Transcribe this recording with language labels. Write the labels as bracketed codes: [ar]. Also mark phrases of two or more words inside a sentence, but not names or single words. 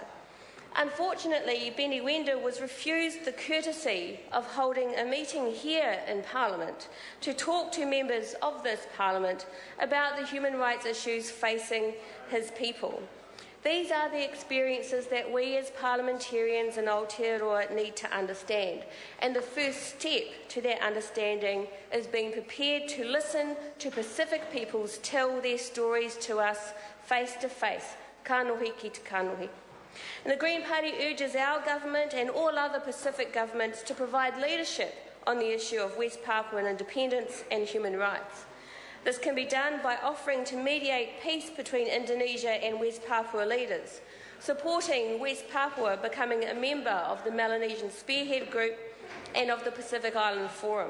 [en] Unfortunately, Benny Wenda was refused the courtesy of holding a meeting here in Parliament to talk to members of this Parliament about the human rights issues facing his people. These are the experiences that we as parliamentarians in Aotearoa need to understand, and the first step to that understanding is being prepared to listen to Pacific peoples tell their stories to us face to face, [mi] kanohi ki te kanohi. [en] And the Green Party urges our government and all other Pacific governments to provide leadership on the issue of West Papuan independence and human rights. This can be done by offering to mediate peace between Indonesia and West Papua leaders, supporting West Papua becoming a member of the Melanesian Spearhead Group and of the Pacific Island Forum.